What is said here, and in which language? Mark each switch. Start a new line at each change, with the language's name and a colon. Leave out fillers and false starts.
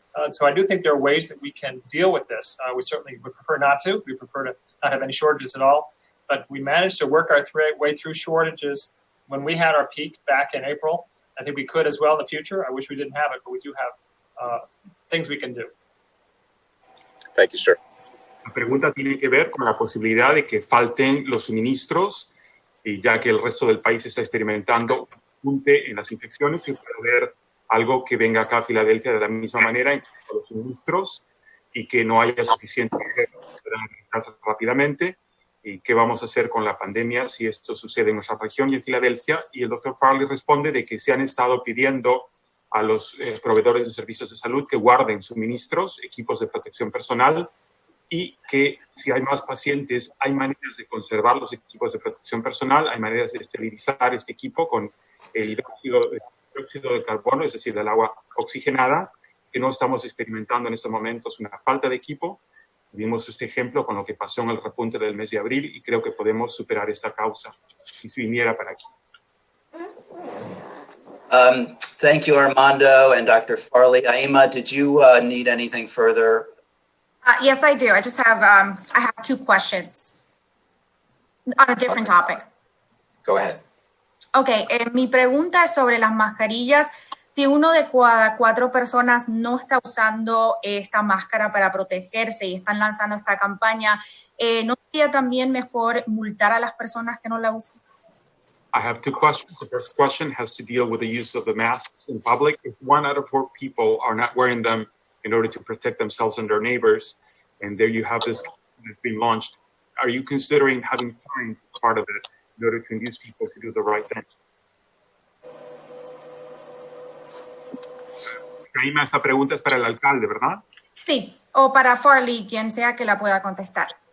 English: So I do think there are ways that we can deal with this. We certainly would prefer not to. We prefer to not have any shortages at all. But we managed to work our way through shortages when we had our peak back in April. I think we could as well in the future. I wish we didn't have it, but we do have things we can do. Thank you, sir.
Spanish: La pregunta tiene que ver con la posibilidad de que falten los suministros, y ya que el resto del país está experimentando un punte en las infecciones, y puede haber algo que venga acá a Filadelfia de la misma manera en cuanto a los suministros y que no haya suficiente para administrarse rápidamente. ¿Y qué vamos a hacer con la pandemia si esto sucede en nuestra región y en Filadelfia? Y el doctor Farley responde de que se han estado pidiendo a los proveedores de servicios de salud que guarden suministros, equipos de protección personal, y que si hay más pacientes, hay maneras de conservar los equipos de protección personal, hay maneras de esterilizar este equipo con el hidróxido de carbono, es decir, el agua oxigenada, que no estamos experimentando en estos momentos una falta de equipo. Vimos este ejemplo con lo que pasó en el repunte del mes de abril y creo que podemos superar esta causa si se viniera para aquí.
English: Thank you, Armando and Dr. Farley. Aima, did you need anything further? Yes, I do. I just have I have two questions on a different topic. Go ahead.
Spanish: Okay, mi pregunta es sobre las mascarillas. Si uno de cada 4 personas no está usando esta máscara para protegerse y están lanzando esta campaña, ¿no sería también mejor multar a las personas que no la usan?
English: I have two questions. The first question has to deal with the use of the masks in public. If 1 out of 4 people are not wearing them in order to protect themselves and their neighbors, and there you have this that's been launched, are you considering having fines as part of it in order to induce people to do the right thing?
Spanish: Aima, esta pregunta es para el alcalde, ¿verdad? Sí, o para Farley, quien sea que la pueda contestar.